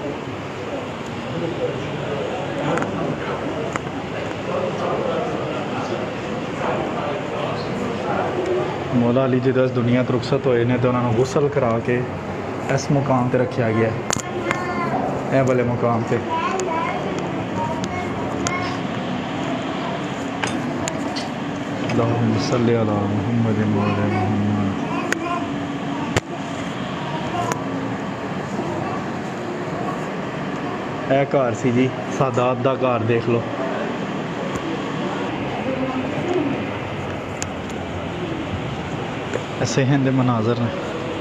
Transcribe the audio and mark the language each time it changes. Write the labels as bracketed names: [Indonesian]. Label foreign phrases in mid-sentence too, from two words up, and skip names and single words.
[Urdu] مولا علی جو اس دنیا تو رخصت ہوئے نے تو انہوں نے غسل کرا کے اس مقام پر رکھا گیا ہے. [Punjabi] اے والے مقام پر [Arabic] اللهم صل على محمد و على محمد. [Punjabi] اے گھر سی جی سادات دا گھر، دیکھ لو. ایسے ہیں دے مناظر نے.